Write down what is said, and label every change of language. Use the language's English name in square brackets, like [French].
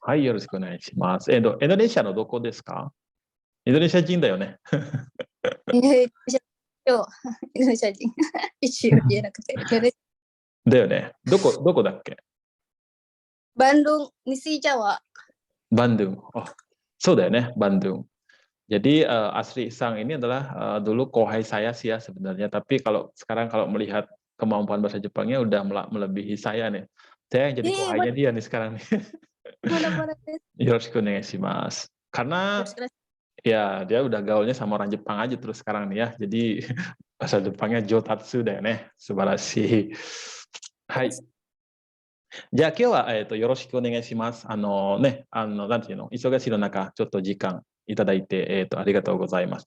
[Japanese] はい、よろしくお願いします。インドネシアのどこですか？インドネシア人だよね。インドネシア人。一応言えなくて。だよね。どこだっけ？ Bandung, Nisi Jawa. Bandung. Oh,そうだよね、Bandung. [Indonesian] Jadi Asri Sang ini adalah dulu kohai saya sih ya sebenarnya. Tapi sekarang kalau melihat kemampuan bahasa Jepangnya udah melebihi saya nih. Saya yang jadi kohainya dia nih sekarang nih. [Japanese] Yoroshiku onegaishimasu. [Indonesian] Karena ya dia udah gaulnya sama orang Jepang aja terus sekarang nih ya. Jadi bahasa Jepangnya [Japanese] jotatsu da yo ne. Subarashi. Hai. じゃあ今日は、よろしくお願いします。なんていうの、忙しいの中、ちょっと時間いただいて、ありがとうございます。